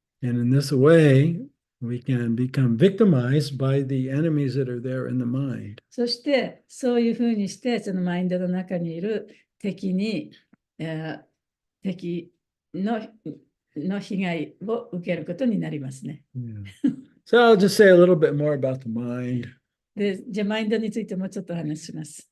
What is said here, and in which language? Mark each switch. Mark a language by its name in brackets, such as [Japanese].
[English] And in this way, we can become victimized by the enemies that are there in the mind. [Japanese] そして、そういうふうにして、そのマインドの中にいる敵に、敵の被害を受けることになりますね。 [English] Yeah. So I'll just say a little bit more about the mind. [Japanese] で、じゃあマインドについてもうちょっとお話しします。